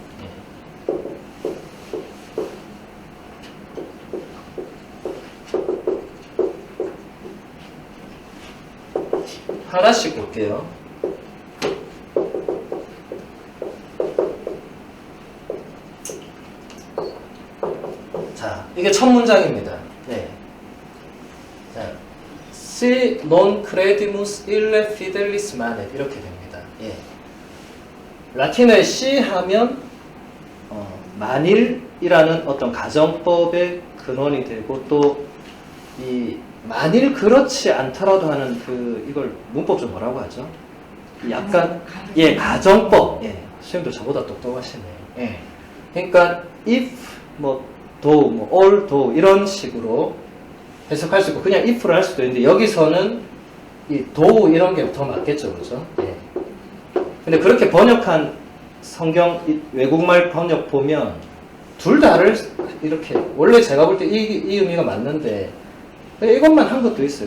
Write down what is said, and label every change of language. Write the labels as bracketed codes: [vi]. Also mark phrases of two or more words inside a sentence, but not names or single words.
[ko] 하나씩 볼게요. 자, 이게 첫 문장입니다. 네. 자, [la] Si non credimus ille fidelis manet [ko] 이렇게 됩니다. 예. 라틴어에 si 하면 만일이라는 어떤 가정법의 근원이 되고 또 이 만일 그렇지 않더라도 하는 이걸 문법 좀 뭐라고 하죠? 약간 가정법. 예. 선생님도 저보다 똑똑하시네요. 예. 그러니까 [en] if though all though [ko] 이런 식으로 해석할 수 있고 그냥 if를 할 수도 있는데 여기서는 이 though 이런 게 더 맞겠죠, 그렇죠? 예. 근데 그렇게 번역한 성경 외국말 번역 보면 둘 다를 이렇게 원래 제가 볼 때 이 의미가 맞는데 이것만 한 것도 있어요.